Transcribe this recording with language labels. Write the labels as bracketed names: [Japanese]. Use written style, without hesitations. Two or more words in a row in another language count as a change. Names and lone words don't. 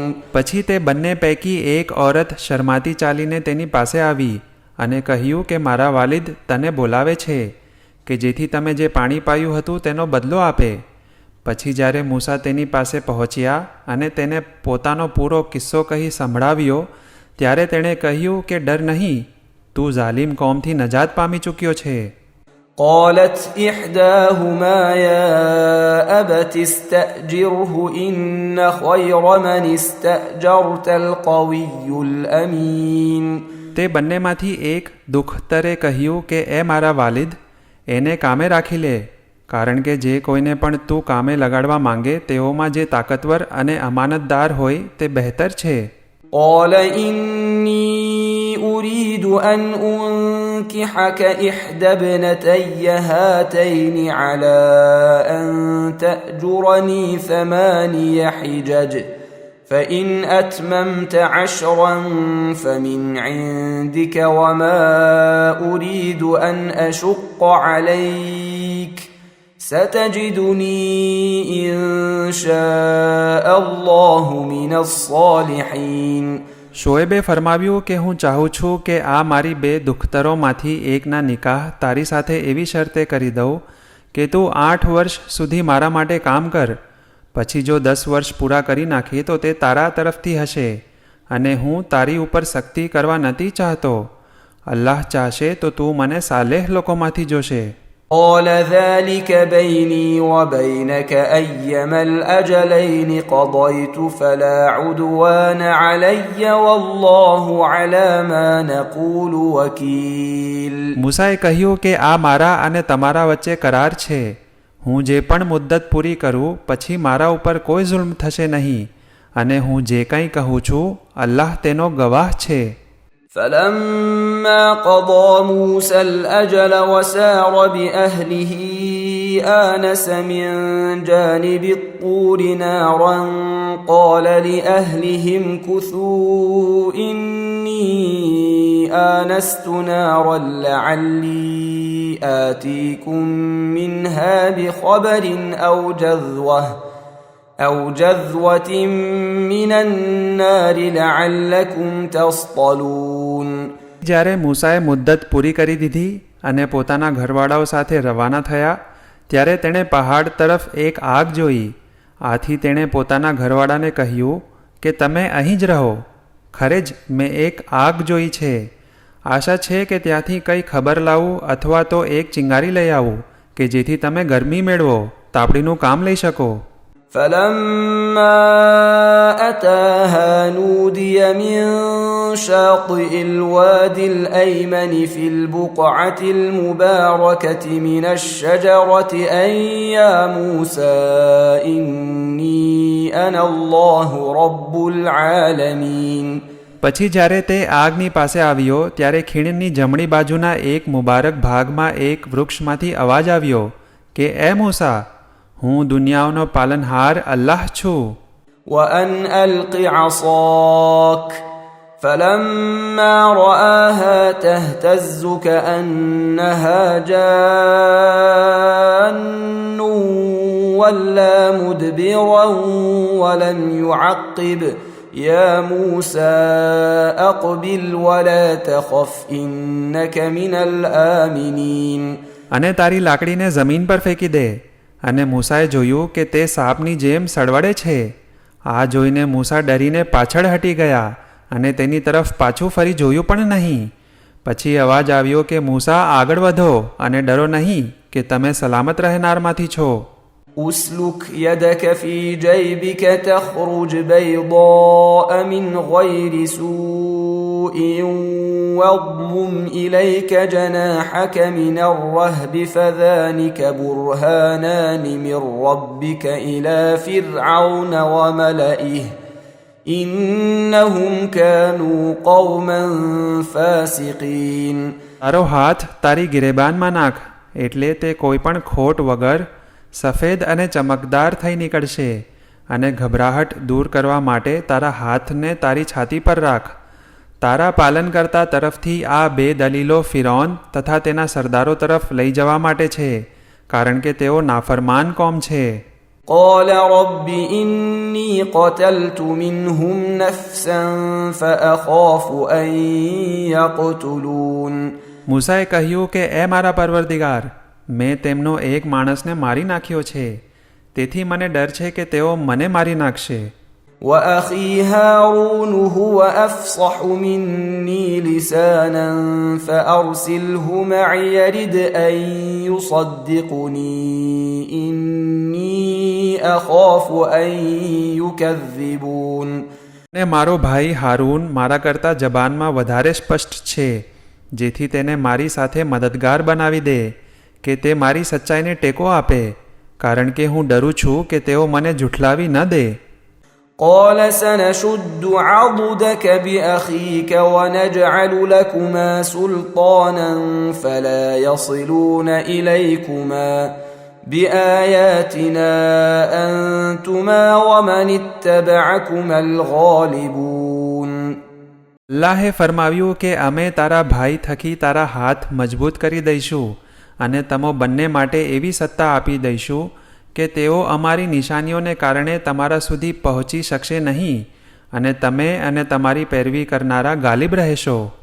[Gujarati] પછી તે બંને પૈકી એક ઓરત શરમાતી ચાલીને તેની પાસે આવી અને કહ્યું કે મારા વાલિદ તને બોલાવે છે કે જેથી તમે જે પાણી પાયું હતું તેનો બદલો આપે. પછી જ્યારે મૂસા તેની પાસે પહોંચ્યા અને તેને પોતાનો પૂરો કિસ્સો કહી સંભળાવ્યો ત્યારે તેણે કહ્યું કે ડર નહીં, તું ઝાલિમ કોમથી નજાત પામી ચૂક્યો છે. [Arabic] قالت إحداهما يا أبت استأجره إن خير من استأجرت القوي الأمين. [Gujarati] તે બંનેમાંથી એક દુઃખતરે કહ્યું કે એ મારા વાલિદ, એને કામે રાખી લે, કારણ કે જે કોઈને પણ તું કામે લગાડવા માંગે તેઓમાં જે તાકતવર અને અમાનતદાર હોય તે બહેતર છે. [Arabic] قال إني أريد أن أنكحك إحدى ابنتي هاتين على أن تأجرني 8 حجج فإن أتممت 10 فمن عندك وما أريد أن أشق عليك ستجدني إن شاء الله من الصالحين. [Gujarati] શોએબે ફરમાવ્યું કે હું ચાહું છું કે આ મારી બે દુખ્તરોમાંથી એકના નિકાહ તારી સાથે એવી શરતે કરી દઉં કે તું 8 વર્ષ સુધી મારા માટે કામ કર. પછી જો 10 વર્ષ પૂરા કરી નાખીએ તો તે તારા તરફથી હશે અને હું તારી ઉપર સખ્તી કરવા નથી ચાહતો. અલ્લાહ ચાહશે તો તું મને સાલેહ લોકોમાંથી જોશે. [Arabic] قال ذلك بيني وبينك أيما الأجلين قضيت فلا عدوان علي والله على ما نقول وكيل. [Gujarati] મૂસાએ કહ્યું કે આ મારા અને તમારા વચ્ચે કરાર છે. હું જે પણ મુદ્દત પૂરી કરું પછી મારા ઉપર કોઈ જુલ્મ થશે નહીં, અને હું જે કંઈ કહું છું અલ્લાહ તેનો ગવાહ છે. [Arabic] فلما قضى موسى الأجل وسار بأهله آنس من جانب الطور نارا قال لأهلهم كثوا إني آنست نارا لعلي آتيكم منها بخبر أو جذوة من النار لعلكم تصطلون. [Gujarati] જ્યારે મૂસાએ મુદ્દત પૂરી કરી દીધી અને પોતાના ઘરવાળાઓ સાથે રવાના થયા ત્યારે તેણે પહાડ તરફ એક આગ જોઈ. આથી તેણે પોતાના ઘરવાળાને કહ્યું કે તમે અહીં જ રહો. ખરે જ મેં એક આગ જોઈ છે. આશા છે કે ત્યાંથી કંઈ ખબર લાવું અથવા તો એક ચિંગારી લઈ આવું કે જેથી તમે ગરમી મેળવો, તાપડીનું કામ લઈ શકો. [Arabic] فلما أتاها نودي من شاطئ الوادي الأيمن في البقعة المباركة من الشجرة أن يا موسى إني أنا الله رب العالمين. [Gujarati] પછી જ્યારે તે આગની પાસે આવ્યો ત્યારે ખીણની જમણી બાજુના એક મુબારક ભાગમાં એક વૃક્ષમાંથી અવાજ આવ્યો કે એ મૂસા, હું દુનિયાઓનો પાલનહાર અલ્લાહ છું. [Arabic] وأن ألق عصاك فلما رآها تهتز كأنها جان ولا مدبرا ولم يعقب يا موسى أقبل ولا تخف إنك من الآمنين. [Gujarati] અને તારી લાકડીને જમીન પર ફેંકી દે. અને મૂસાએ જોયું કે તે સાપની જેમ સળવળે છે. આ જોઈને મૂસા ડરીને પાછળ હટી ગયા અને તેની તરફ પાછું ફરી જોયું પણ નહીં. પછી અવાજ આવ્યો કે મૂસા આગળ વધો અને ડરો નહીં કે તમે સલામત રહેનારમાંથી છો. [Arabic] أسلك يدك في جيبك تخرج بيضاء من غير سوء واضمم إليك جناحك من الرهب فذلك برهانان من ربك إلى فرعون وملئه إنهم كانوا قوما فاسقين. [Gujarati] તારો હાથ તારી ગિરેબાનમાં નાખ એટલે તે કોઈ પણ ખોટ વગર સફેદ અને ચમકદાર થઈ નીકળશે. અને ગભરાહટ દૂર કરવા માટે તારા હાથને તારી છાતી પર રાખ. તારા પાલનકર્તા તરફથી આ બે દલીલો ફિરૌન તથા તેના સરદારો તરફ લઈ જવા માટે છે, કારણ કે તેઓ નાફરમાન કોમ છે. [Arabic] قال رب إني قتلت منهم نفسا فأخاف أن يقتلون. [Gujarati] મૂસાએ કહ્યું કે એ મારા પરવરદિગાર, મેં તેમનો એક માણસને મારી નાખ્યો છે, તેથી મને ડર છે કે તેઓ મને મારી નાખશે. [Arabic] وأخي هارون هو أفصح مني لسانا فأرسله معي يرد أن يصدقني إني أخاف أن يكذبون. [Gujarati] ને મારો ભાઈ હારૂન મારા કરતાં જબાનમાં વધારે સ્પષ્ટ છે, જેથી તેને મારી સાથે મદદગાર બનાવી દે કે તે મારી સચ્ચાઈને ટેકો આપે, કારણ કે હું ડરું છું કે તેઓ મને જુઠલાવી ન દે. [Arabic] قال سنشد عضدك بأخيك ونجعل لكما سلطانا فلا يصلون إليكما بآياتنا أنتما ومن اتبعكما الغالبون. [Gujarati] અલ્લાહે ફરમાવ્યું કે અમે તારા ભાઈ થકી તારા હાથ મજબૂત કરી દઈશું અને તમો બંને માટે એવી સત્તા આપી દઈશું કે તેઓ અમારી નિશાનીઓને કારણે તમારા સુધી પહોંચી શકશે નહીં અને તમે અને તમારી પેરવી કરનારા ગાલિબ રહેશો.